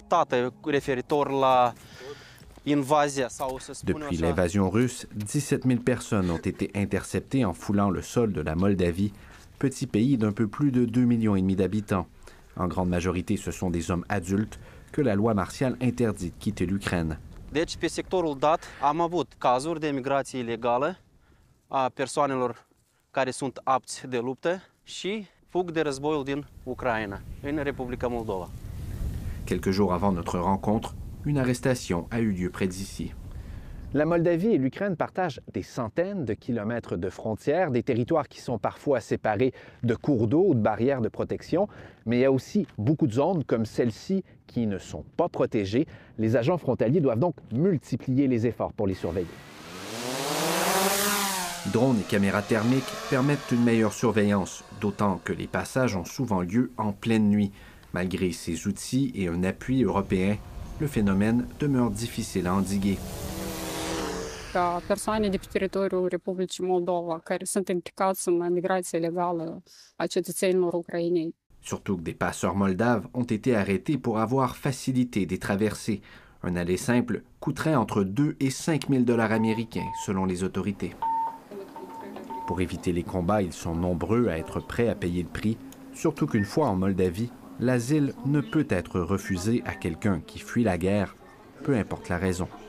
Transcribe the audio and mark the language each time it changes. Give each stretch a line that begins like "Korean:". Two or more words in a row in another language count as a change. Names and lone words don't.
French: Depuis l'invasion russe, 17 000 personnes ont été interceptées en foulant le sol de la Moldavie, petit pays d'un peu plus de 2,5 millions d'habitants. En grande majorité, ce sont des hommes adultes que la loi martiale interdit de quitter l'Ukraine.
Romanian: Deci, pe sectorul dat, am avut cazuri de migrație ilegală a persoanelor care sunt apți de luptă și fug de războiul din Ucraina, în Republica Moldova.
French: Quelques jours avant notre rencontre, une arrestation a eu lieu près d'ici. La Moldavie et l'Ukraine partagent des centaines de kilomètres de frontières, des territoires qui sont parfois séparés de cours d'eau ou de barrières de protection, mais il y a aussi beaucoup de zones comme celle-ci qui ne sont pas protégées. Les agents frontaliers doivent donc multiplier les efforts pour les surveiller. Drones et caméras thermiques permettent une meilleure surveillance, d'autant que les passages ont souvent lieu en pleine nuit. Malgré ces outils et un appui européen, le phénomène demeure difficile à endiguer.
Romanian: Persoane de pe teritoriul Republicii Moldova care sunt implicați în migrația ilegală a cetățenilor ucraineni.
French: Surtout que des passeurs moldaves ont été arrêtés pour avoir facilité des traversées. Un aller simple coûterait entre 2 et 5 000 $ américains, selon les autorités. Pour éviter les combats, ils sont nombreux à être prêts à payer le prix, surtout qu'une fois en Moldavie, l'asile ne peut être refusé à quelqu'un qui fuit la guerre, peu importe la raison.